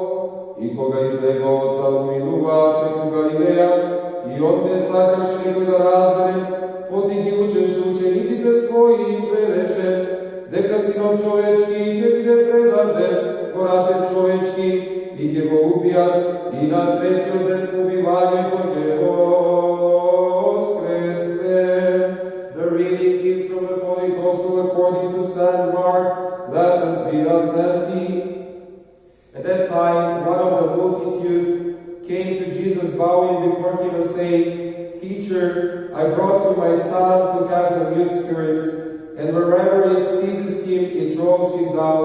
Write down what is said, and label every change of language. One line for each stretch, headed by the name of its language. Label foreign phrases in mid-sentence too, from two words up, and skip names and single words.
Macedonian: И кога излегоа оттаму минуваа преку Галилеја, и он не сакаше некој да разбере, оти ги учеше учениците своји и велеше, дека Синот човечки ќе биде предаден во раце човечки и ќе го убијат, и на третиот ден по убивањето ќе воскресне.
English: The reading is from the Holy Gospel according to Saint Mark. Let us be attentive. At that time, one of the multitude came to Jesus bowing before him and saying, Teacher, I brought you my son to cast a mute spirit, and wherever it seizes him, it throws him down.